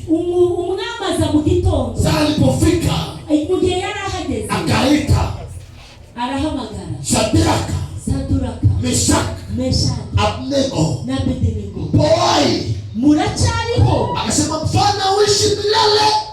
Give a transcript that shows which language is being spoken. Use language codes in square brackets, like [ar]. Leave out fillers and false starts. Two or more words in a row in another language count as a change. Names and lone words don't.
[rw] umwami aza mu gitondo. [sw] Saa alipofika, [rw] mu gihe yari ahageze, [sw] akaita [rw] arahamagara Shadraka, Saduraka, Meshaki, Abednego na Abednego, boy, muracyariho? [sw] akasema mfalme uishi milele.